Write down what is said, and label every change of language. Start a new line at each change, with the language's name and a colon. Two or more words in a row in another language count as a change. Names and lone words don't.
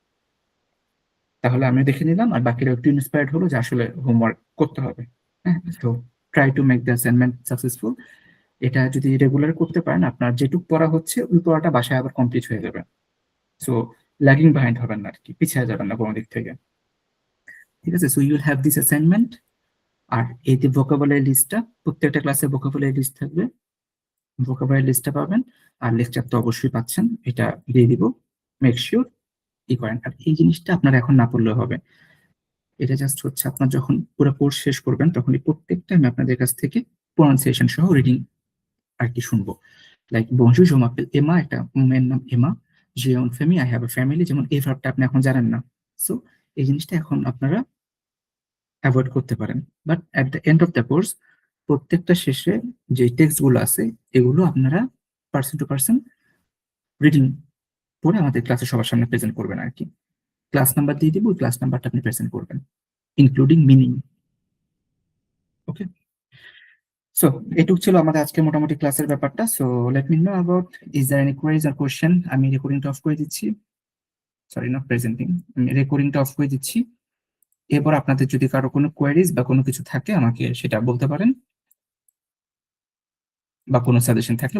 Bangla: তাহলে আমি দেখে নিলাম, আর বাকিরা একটু ইন্সপায়ার্ড হলো যে আসলে হোমওয়ার্ক করতে হবে। হ্যাঁ, তো
English: try to make the assignment successful.
Bangla: এটা যদি রেগুলার করতে পারেন, আপনার যেটুক পড়া হচ্ছে ওই পড়াটা বাসায় আবার কমপ্লিট হয়ে যাবে।
English: so lagging behind
Bangla: হবেন না আর কি, পিছিয়ে যাবেন না কোনো দিক থেকে। ঠিক আছে,
English: so you will have this assignment.
Bangla: আর এই যে ভোকাবুলারি লিস্টটা, প্রত্যেকটা ক্লাসে ভোকাবুলারি লিস্ট থাকবে, ভোকাবুলারি লিস্টটা পাবেন। আর লেকচার তো অবশ্যই পাচ্ছেন, এটা দিয়ে দিব,
English: make sure
Bangla: ই করেন। আর এই জিনিসটা আপনার এখন না পড়লেও হবে, এটা জাস্ট হচ্ছে আপনার যখন পুরো কোর্স শেষ করবেন তখন এই প্রত্যেকটা আমি আপনাদের কাছ থেকে প্রনাউন্সিয়েশন সহ রিডিং আর কি শুনবো।
French: like bonjour, je m'appelle
Bangla: এমা, একটা মেয়ের নাম এমা,
French: j'ai une famille,
English: I have a family,
Bangla: যেমন এই ভার্বটা আপনি এখন জানেন না, সো এই জিনিসটা এখন আপনারা অ্যাভয়েড করতে পারেন।
English: but at the end of the course
Bangla: প্রত্যেকটা শেষে যে টেক্সট গুলো আছে এগুলো আপনারা
English: person to person reading
Bangla: পরে আমাদের ক্লাসে সবার সামনে প্রেজেন্ট করবেন আর কি। ক্লাস নাম্বার দিয়ে দিব, ওই ক্লাস নাম্বারটা আপনি প্রেজেন্ট করবেন
English: including meaning.
Bangla: ওকে, সো এটুক ছিল আমাদের আজকে মোটামুটি ক্লাসের ব্যাপারটা।
English: so let me know about, is there any queries or question.
Bangla: আমি রেকর্ডিংটা অফ করে দিচ্ছি,
English: sorry not presenting,
Bangla: আমি রেকর্ডিংটা অফ করে দিচ্ছি। এরপর আপনাদের যদি কারো কোনো কোয়েরিজ বা কোনো কিছু থাকে আমাকে সেটা বলতে পারেন, বা কোনো সাজেশন থাকলে